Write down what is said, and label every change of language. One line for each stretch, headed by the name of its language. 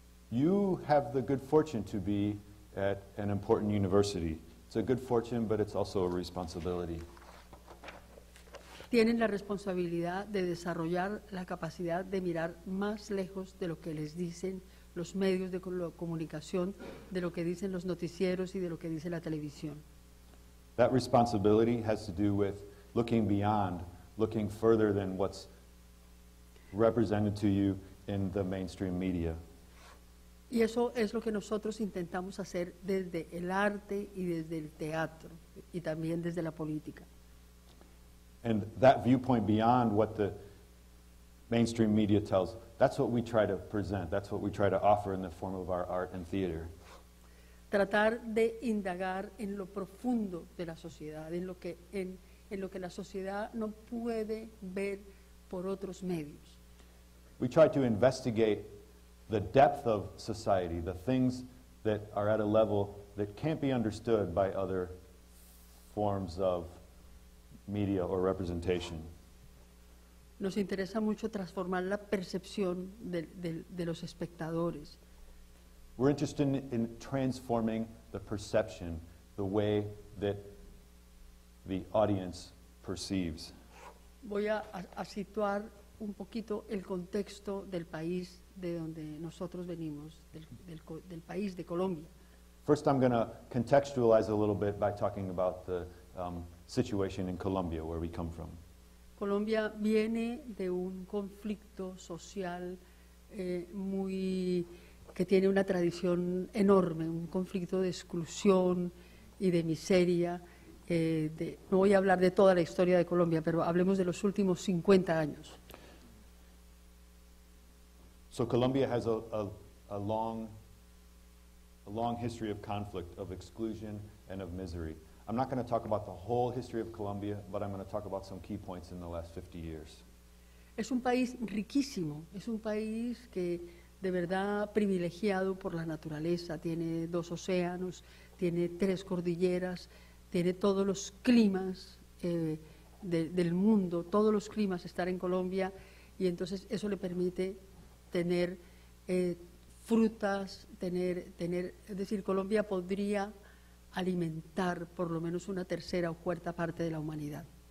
English: You have the good fortune to be at an important university. It's a good fortune, but it's also a responsibility.
Spanish: Tienen la responsabilidad de desarrollar la capacidad de mirar más lejos de lo que les dicen los medios de comunicación, de lo que dicen los noticieros y de lo que dice la televisión.
English: That responsibility has to do with looking beyond, looking further than what's represented to you in the mainstream media.
Spanish: Y eso es lo que nosotros intentamos hacer desde el arte y desde el teatro y también desde la política.
English: And that viewpoint beyond what the mainstream media tells, that's what we try to present, that's what we try to offer in the form of our art and theater.
Spanish: Tratar de indagar en lo profundo de la sociedad, en lo que la sociedad no puede ver por otros medios.
English: We try to investigate the depth of society, the things that are at a level that can't be understood by other forms of media or representation.
Spanish: Nos interesa mucho transformar la percepción de los espectadores.
English: We're interested in transforming the perception, the way that the audience perceives.
Spanish: Voy a situar un poquito el contexto del país de donde nosotros venimos, del país de Colombia.
English: First, I'm going to contextualize a little bit by talking about the situation in Colombia, where we come from.
Spanish: Colombia viene de un conflicto social que tiene una tradición enorme, un conflicto de exclusión y de miseria. No voy a hablar de toda la historia de Colombia, pero hablemos de los últimos 50 años.
English: So Colombia has a long history of conflict, of exclusion, and of misery. I'm not going to talk about the whole history of Colombia, but I'm going to talk about some key points in the last 50 years.
Spanish: Es un país riquísimo, es un país que de verdad privilegiado por la naturaleza, tiene 2 océanos, tiene 3 cordilleras, tiene todos los climas del mundo, todos los climas estar en Colombia, y entonces eso le permite tener frutas, es decir, Colombia podría alimentar por lo menos una tercera o cuarta parte de la humanidad.